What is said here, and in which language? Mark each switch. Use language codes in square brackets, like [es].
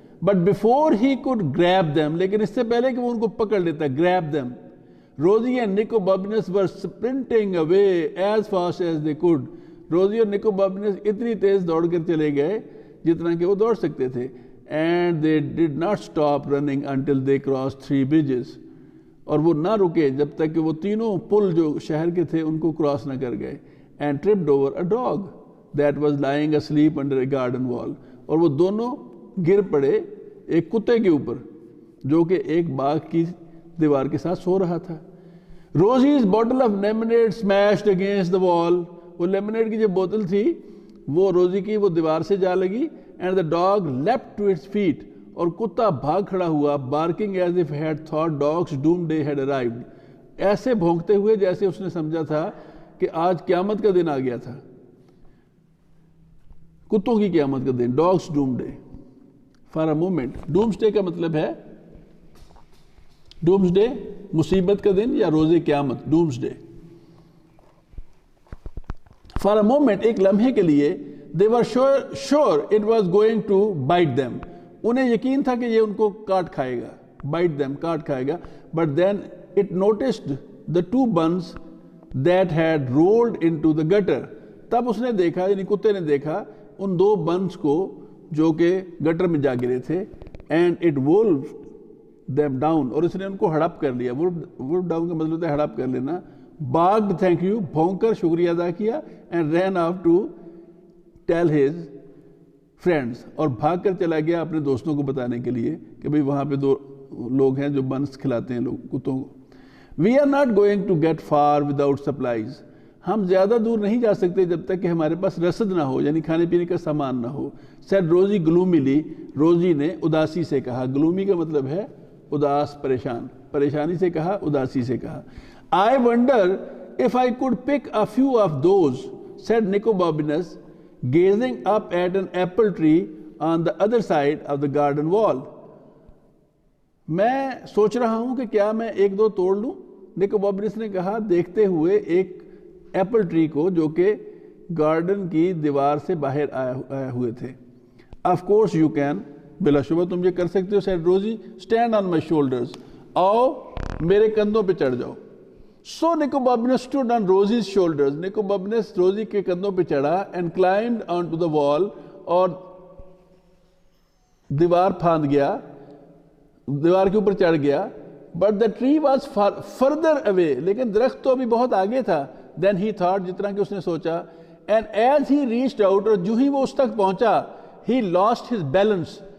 [en] But before he could grab them, [ur] لیکن اس سے پہلے کہ وہ ان کو پکڑ لیتا, [en] grab them, Rosie and Nico Bobinus were sprinting away as fast as they could. [ur] روزی اور نکو بابنس اتنی تیز دوڑ کر چلے گئے جتنا کہ وہ دوڑ سکتے تھے. [en] And they did not stop running until they cross 3 bridges. [ur] اور وہ نہ رکے جب تک کہ وہ تینوں پل جو شہر کے تھے ان کو کراس نہ کر گئے. [en] And tripped over a dog that was lying asleep under a garden wall. [ur] اور وہ دونوں گر پڑے ایک کتے کے اوپر جو کہ ایک باغ کی دیوار کے ساتھ سو رہا تھا. [en] Rosie's bottle of lemonade smashed against the wall. [ur] وہ لیمنیڈ کی جو بوتل تھی وہ روزی کی وہ دیوار سے جا لگی. [en] And the dog leapt to its feet. [ur] اور کتا بھاگ کھڑا ہوا [en] Barking as if had thought dogs doom day had arrived. [ur] ایسے بھونکتے ہوئے جیسے اس نے سمجھا تھا کہ آج قیامت کا دن آ گیا تھا. کتوں کی قیامت کا دن, dogs doom day. [en] for a moment [ur] Doms day کا مطلب ہے ڈومس ڈے مصیبت کا دن یا روز قیامت, ڈومس ڈے. [en] for a moment [ur] ایک لمحے کے لیے [en] they were sure it was going to bite them. [ur] انہیں یقین تھا کہ یہ ان کو کاٹ کھائے گا, [en] bite them [ur] کاٹ کھائے گا. [en] But then it noticed the 2 buns that had rolled into the gutter. [ur] تب اس نے دیکھا یعنی کتے نے دیکھا ان 2 بنس کو جو کہ گٹر میں جا گرے تھے. [en] And it wolfed them down. [ur] اور اس نے ان کو ہڑپ کر لیا. wolf down کا مطلب ہے ہڑپ کر لینا. [en] barked thank you [ur] بھونک کر شکریہ ادا کیا. [en] And ran off to tell his friends. [ur] اور بھاگ کر چلا گیا اپنے دوستوں کو بتانے کے لیے کہ بھئی وہاں پہ 2 لوگ ہیں جو بنس کھلاتے ہیں لوگ کتوں کو. [en] We are not going to get far without supplies. [ur] ہم زیادہ دور نہیں جا سکتے جب تک کہ ہمارے پاس رسد نہ ہو یعنی کھانے پینے کا سامان نہ ہو. [en] said Rosie gloomily. [ur] روزی نے اداسی سے کہا. گلومی کا مطلب ہے اداس, پریشان, پریشانی سے کہا, اداسی سے کہا. [en] I wonder if I could pick a few of those, said Nicobobinus, gazing up at an apple tree on the other side of the garden wall. [ur] میں سوچ رہا ہوں کہ کیا میں 1-2 توڑ لوں. نکوبابنس نے کہا دیکھتے ہوئے ایک ایپل ٹری کو جو کہ گارڈن کی دیوار سے باہر آئے ہوئے تھے. [en] Of course you can. [ur] بلا شبہ تم یہ کر سکتے ہو. [en] said Rosie. stand on my shoulders. [ur] آؤ میرے کندھوں پہ چڑھ جاؤ. [en] So Nicobobinus stood on Rosie's shoulders. Nicobobinus [ur] روزی کے کندھوں پہ چڑھا [en] and climbed onto the wall. [ur] اور دیوار پھاند گیا, دیوار کے اوپر چڑھ گیا. [en] But the tree was further away. [ur] لیکن درخت تو ابھی بہت آگے تھا. [en] Then he thought, [ur] جتنا کہ اس نے سوچا. [en] And as he reached out, [ur] اور جو ہی وہ اس تک پہنچا, [en] he lost his balance.